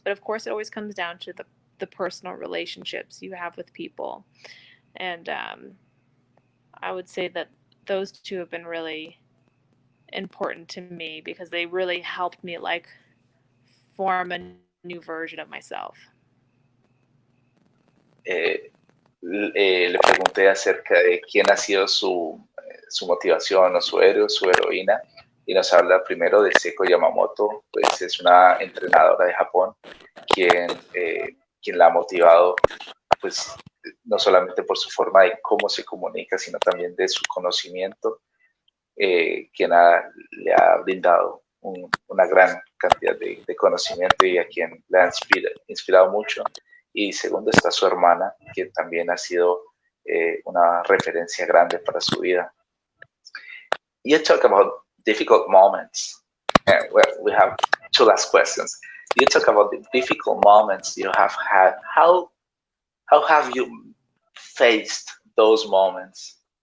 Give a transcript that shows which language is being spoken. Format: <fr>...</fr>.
<en>But of course, it always comes down to the personal relationships you have with people. And I would say that those two have been really important to me, because they really helped me form a new version of myself.</en> <es>Le pregunté acerca de quién ha sido su motivación, o su héroe, su heroína, y nos habla primero de Seiko Yamamoto. Pues es una entrenadora de Japón quien la ha motivado, pues no solamente por su forma de cómo se comunica, sino también de su conocimiento, quien le ha brindado una gran cantidad de conocimiento, y a quien le ha inspirado mucho. Y segundo está su hermana, quien también ha sido una referencia grande para su vida.</es> <en>You talk about difficult moments. Well, we have two last questions. You talk about the difficult moments you have had. How have you faced those moments?</en>